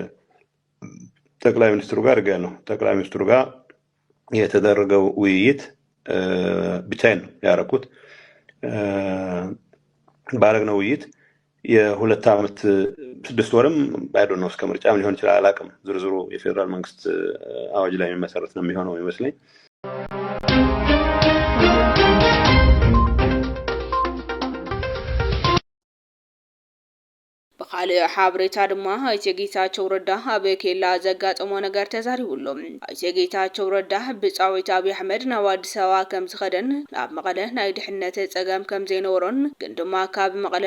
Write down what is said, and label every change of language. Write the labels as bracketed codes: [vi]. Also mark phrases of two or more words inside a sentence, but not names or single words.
[am] ጠቅላይ ሚኒስትሩ ጋር ነው ጠቅላይ ሚኒስትሩ ጋር የተደረገው ውይይት ብቻዬን ነው ያደረኩት። ባረግነው ውይይት የሁለት ዓመት 6 ወርም ባይዶ ነው እስከ ምርጫም ሊሆን ይችላል አላውቅም። ዝርዝሩ የፌደራል መንግስት አዋጅ ላይ የሚመሰረት ነው የሚሆነው ይመስለኝ። [ti] ካልእ ሓበሬታ ድማ ኣይተ ጌታቸው ረዳ ኣብ ኬላ ዘጋጠሞ ነገር ተዛሪቡሎም። ኣይተ ጌታቸው ረዳ ብፃዊት ኣብይ ኣሕመድ ናብ ኣዲስ ኣበባ ከም ዝኸደን ናብ መቐለ ናይ ድሕነት ፀገም ከም ዘይነበሮን ግን ድማ ካብ መቐለ